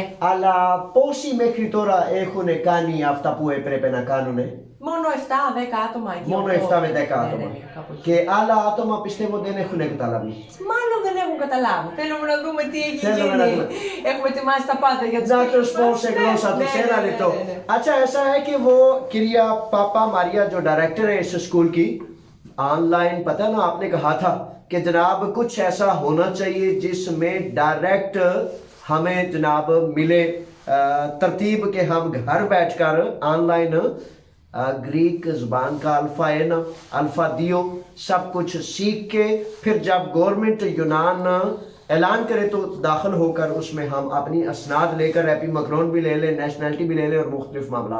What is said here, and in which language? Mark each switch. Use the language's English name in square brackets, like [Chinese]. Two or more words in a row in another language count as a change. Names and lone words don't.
[Greek] Αλλά πόσοι μέχρι τώρα έχουν κάνει αυτά που έπρεπε να κάνουν? Μόνο 7-10 άτομα εκεί. Μόνο 7 με 10 άτομα. κάπου εκεί. Και άλλα άτομα πιστεύω δεν έχουν καταλάβει. Μάλλον δεν έχουν καταλάβει. Θέλουμε να δούμε τι έχει Θέλουμε να γίνει. δούμε. Έχουμε ετοιμάσει τα πάντα για τους Να φίλους τους πω μας. σε γλώσσα τους, ένα λεπτό. [Urdu] اچھا ایسا ہے کہ وہ کریا پاپا ماریا جو ڈائریکٹر ہے اس سکول کی، آن لائن پتا نا آپ نے کہا تھا کہ جناب کچھ ایسا ہونا چاہیے جس میں ڈائریکٹ ہمیں جناب ملے ترتیب کے ہم گھر بیٹھ کر آن لائن گریک زبان کا [Greek] άλφα ένα άλφα δύο [Urdu] سب کچھ سیکھ کے پھر جب گورنمنٹ یونان اعلان کرے تو داخل ہو کر اس میں ہم اپنی اسناد لے کر [Greek] επί μακρόν [Urdu] بھی لے لیں، نیشنیلٹی بھی لے لیں اور مختلف معاملہ.